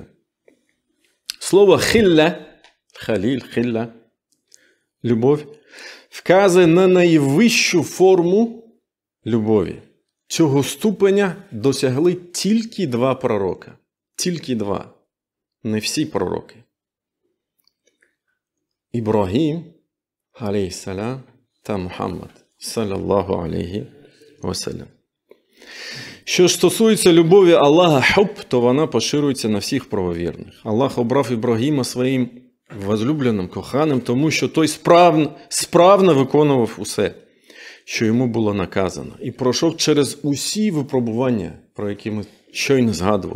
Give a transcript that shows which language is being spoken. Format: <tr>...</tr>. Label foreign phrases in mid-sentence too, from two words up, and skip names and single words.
<uk>Слово</uk> <ar>خلة خليل خلة,</ar> <uk>любов, вказує на найвищу форму любові. Цього ступеня досягли тільки два пророка. Тільки два. Не всі пророки. Ібрагім, алейхіссалям, та Мухаммад,</uk> <ar>صلى الله عليه وسلم.</ar> <uk>Що стосується любові Аллаха хуб, то вона поширюється на всіх правовірних. Аллах обрав Ібрагіма своїм возлюбленим, коханим, тому що той справно виконував усе, що йому було наказано. І пройшов через усі випробування, про які ми щойно згадували.</uk>